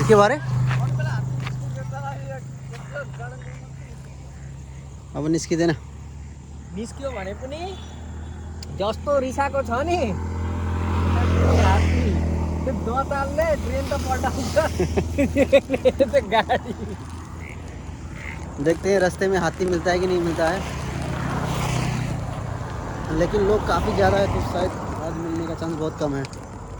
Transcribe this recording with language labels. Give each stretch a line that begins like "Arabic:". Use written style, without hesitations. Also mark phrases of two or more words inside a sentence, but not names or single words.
Nepali: के बारे अब निस्किँदैन। निस्क्यो भने पनि जस्तो रिसाको छ नि हात्ती, त्यो दतालले ट्रेन त पल्टाउँछ गाडी।
Hindi: देखते हैं रास्ते में हाथी मिलता है कि नहीं मिलता है, लेकिन लोग काफ़ी ज़्यादा है तो शायद आज मिलने का चांस बहुत कम है।